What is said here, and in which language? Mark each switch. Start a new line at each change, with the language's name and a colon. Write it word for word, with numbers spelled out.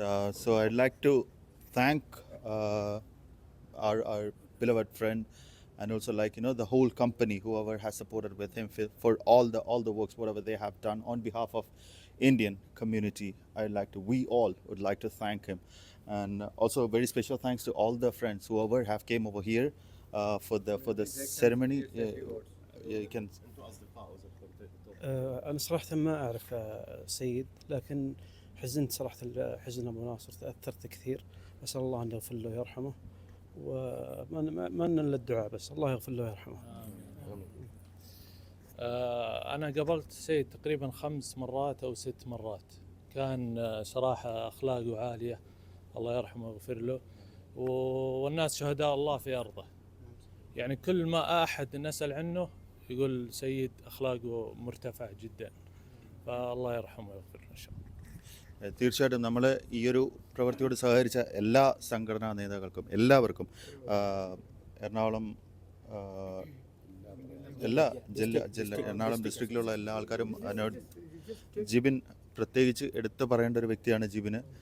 English: Uh, so I'd like to thank uh, our our beloved friend, and also like you know the whole company, whoever has supported with him fi- for all the all the works whatever they have done on behalf of Indian community. I'd like to we all would like to thank him, and also a very special thanks to all the friends whoever have came over here uh, for the for the ceremony. Yeah, yeah, you can.
Arabic: آه، أنا صراحة ما أعرف آه، سيد، لكن حزنت صراحة ال- حزن أبو ناصر، تأثرت كثير. أسأل الله أن يغفر له ويرحمه، وما لنا إلا الدعاء بس. الله يغفر له ويرحمه. آه، أنا قابلت سيد تقريبا خمس مرات أو ست مرات. كان آه، صراحة أخلاقه عالية، الله يرحمه ويغفر له، و- والناس شهداء الله في أرضه. يعني كل ما أحد نسأل عنه يقول سيد أخلاقه مرتفع جدا، فالله يرحمه ويغفر له إن شاء الله.
Malayalam: ഏഹ് തീർച്ചയായിട്ടും നമ്മൾ ഈ ഒരു പ്രവൃത്തിയോട് സഹകരിച്ച എല്ലാ സംഘടനാ നേതാക്കൾക്കും എല്ലാവർക്കും ആഹ് എറണാകുളം ആഹ് എല്ലാ ജില്ല ജില്ല എറണാകുളം ഡിസ്ട്രിക്റ്റിലുള്ള എല്ലാ ആൾക്കാരും അതിനോട് ജിബിൻ പ്രത്യേകിച്ച് എടുത്തു പറയേണ്ട ഒരു വ്യക്തിയാണ് ജിബിന്.